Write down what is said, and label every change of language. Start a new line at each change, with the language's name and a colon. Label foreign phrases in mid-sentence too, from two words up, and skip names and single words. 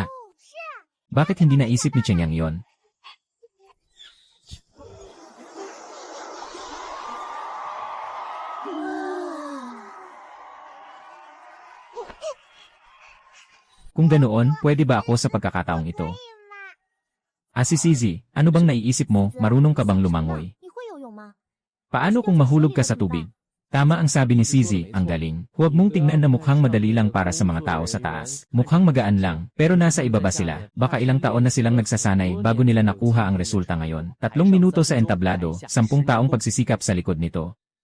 Filipino: Bakit hindi naisip ni Chen Yang yon? Kung ganoon, pwede ba ako sa pagkakataong ito?
Chinese: 可以吗？
Filipino: Si Zizi, ano bang naiisip mo, marunong ka bang lumangoy?
Chinese: 你会游泳吗？
Filipino: Paano kung mahulog ka sa tubig? Tama ang sabi ni Zizi, ang galing. Huwag mong tingnan na mukhang madali lang para sa mga tao sa taas. Mukhang magaan lang, pero nasa ibaba sila. Baka ilang taon na silang nagsasanay bago nila nakuha ang resulta ngayon. 3 minuto sa entablado, 10 taong pagsisikap sa likod nito.